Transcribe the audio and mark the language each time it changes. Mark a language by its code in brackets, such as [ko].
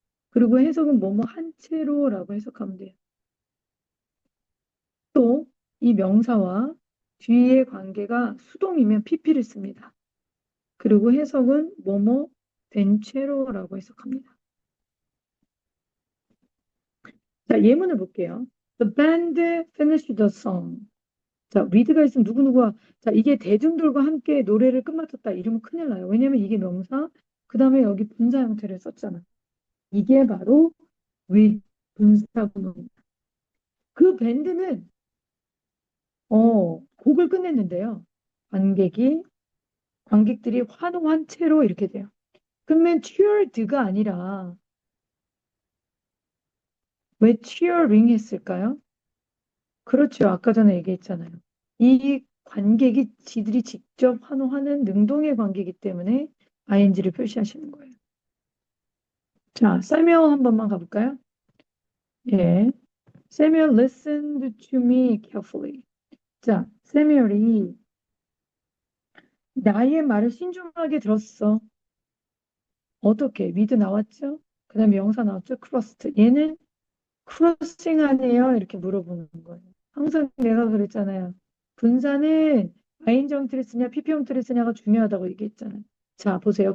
[ko] 그리고 해석은 뭐뭐 한 채로라고 해석하면 돼요. 또 이 명사와 뒤의 관계가 수동이면 pp를 씁니다. 그리고 해석은 뭐뭐 된 채로라고 해석합니다. 자, 예문을 볼게요. [en] The band finished the song. [ko] 자, with가 있으면 누구누구와, 자, 이게 대중들과 함께 노래를 끝마쳤다. 이러면 큰일 나요. 왜냐면 이게 명사, 그 다음에 여기 분사 형태를 썼잖아. 이게 바로 with 분사구문입니다. 그 밴드는, 곡을 끝냈는데요. 관객이, 관객들이 환호한 채로 이렇게 돼요. 그러면 cheered가 아니라 왜 cheering 했을까요? 그렇죠. 아까 전에 얘기했잖아요. 이 관객이 지들이 직접 환호하는 능동의 관계이기 때문에 ing를 표시하시는 거예요. 자, 세미얼 한 번만 가볼까요? 예. [en] 세미얼 listened to me carefully. [ko] 자, 세미얼이 나의 말을 신중하게 들었어. 어떻게? with 나왔죠? 그 다음에 명사 나왔죠? crossed. 얘는 크로싱 하네요. 이렇게 물어보는 거예요. 항상 내가 그랬잖아요. 분사는 아인 형태를 쓰냐, PP 형태를 쓰냐가 중요하다고 얘기했잖아요. 자, 보세요.